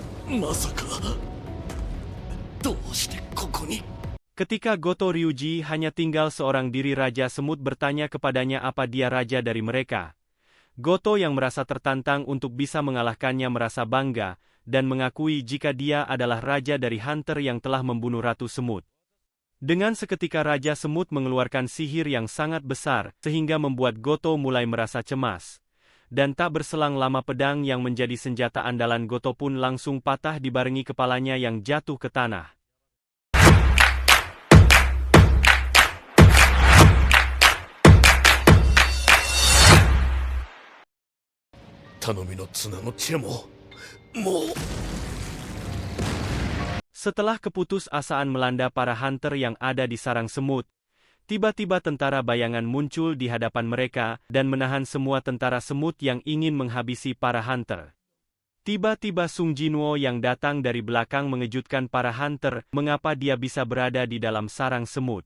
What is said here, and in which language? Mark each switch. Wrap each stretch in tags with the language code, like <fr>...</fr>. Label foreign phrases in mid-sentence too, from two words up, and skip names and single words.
<ja>まさかどうしてここに</ja> <id>Ketika Goto Ryuji hanya tinggal seorang diri, Raja Semut bertanya kepadanya apa dia raja dari mereka. Goto yang merasa tertantang untuk bisa mengalahkannya merasa bangga, dan mengakui jika dia adalah raja dari Hunter yang telah membunuh Ratu Semut. Dengan seketika Raja Semut mengeluarkan sihir yang sangat besar, sehingga membuat Goto mulai merasa cemas. Dan tak berselang lama pedang yang menjadi senjata andalan Goto pun langsung patah dibarengi kepalanya yang jatuh ke tanah.</id> <ja>頼みの綱の知恵ももう</ja> <id>Setelah keputusasaan melanda para hunter yang ada di sarang semut, tiba-tiba tentara bayangan muncul di hadapan mereka dan menahan semua tentara semut yang ingin menghabisi para hunter. Tiba-tiba Sung Jinwo yang datang dari belakang mengejutkan para hunter mengapa dia bisa berada di dalam sarang semut.</id>